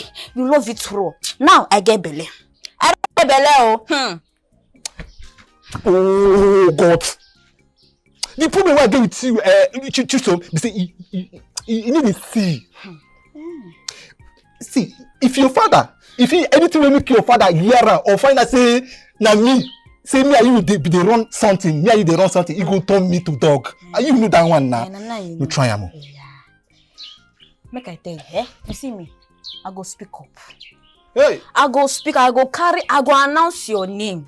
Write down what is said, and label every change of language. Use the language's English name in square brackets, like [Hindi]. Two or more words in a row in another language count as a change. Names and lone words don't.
[Nigerian Pidgin] You love it raw. Now I get belle. I don't get belle. Oh God. The problem why I get with you, Chisom, they say you need to see. See, if anything will make your father hear or find out say, na me, say me and you they run something, me and you they run something, he go turn me to dog. And you know that one now. You try am. Make I tell you, eh? You see me? I go speak up. Hey! I go announce your name.